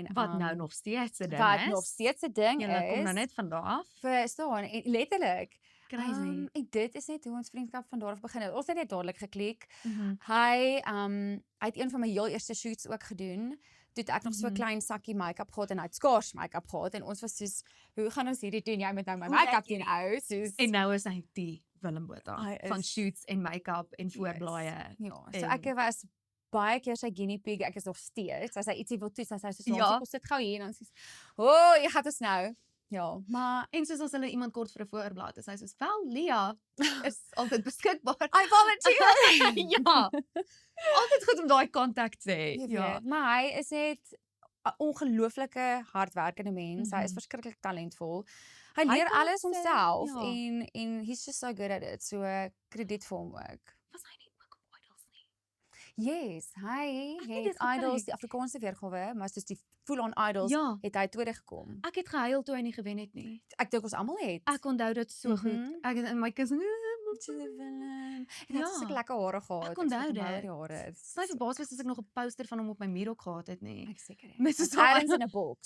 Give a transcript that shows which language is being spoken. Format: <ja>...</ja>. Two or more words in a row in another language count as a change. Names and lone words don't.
<af>Wat nou nog steeds 'n ding wat is. nog steeds 'n ding Julle kom nou is. net van daar af. Verstaan, en letterlik Crazy. En dit is net hoe ons vriendskap van daar af begin het. Ons het net dadelik geklik. Mhm. Hy het een van my heel eerste shoots ook gedoen. Toe het ek nog so 'n Mhm. klein sakkie make-up gehad en hy het skaars make-up gehad en ons was soos, hoe gaan ons hierdie doen? Jy moet nou my Hoe make-up lyk doen ou, soos En nou is hy die Willem Botha Hy van is- shoots en make-up en voorblaaie. Ja, so en- ek was baie keer sy guinea pig. Ek is nog steeds. As hy ietsie wil toets, dan sê sy so, Ja. "Kom sit gou hier." En dan sê sy, jy gaan ons nou." Ja, maar En soos as hulle iemand kort vir 'n voorblad is, hy soos, "Wel, Lia is altyd beskikbaar."</af> <en>I volunteer.</en> <af>Ja. Altyd goed om daai kontak te hê. Jy Ja. weet, maar hy is net 'n ongelooflike hardwerkende mens. Hy is Mhm. verskriklik talentvol. Hy Hy leer kan alles sê, homself ja. en</af> <en>he's just so good at it.</en> <af>So krediet vir hom ook. Was hy nie ook op Idols nie? Yes, hy het het dit gekyk. Idols, die Afrikaanse weergawe, maar soos die full-on Idols, Ja. het hy tweede gekom. Ek het gehuil toe hy nie gewen het nie. Ek dink ons almal het. Ek onthou dit so goed. Mhm. Ek het in my kus En hy het so Ja. lekker hare gehad. Ek onthou die dit. hare. Sy verbaas was as ek nog 'n poster van hom op my muur ook gehad het nie. Ek seker. Met so Ergens in 'n boks.</af>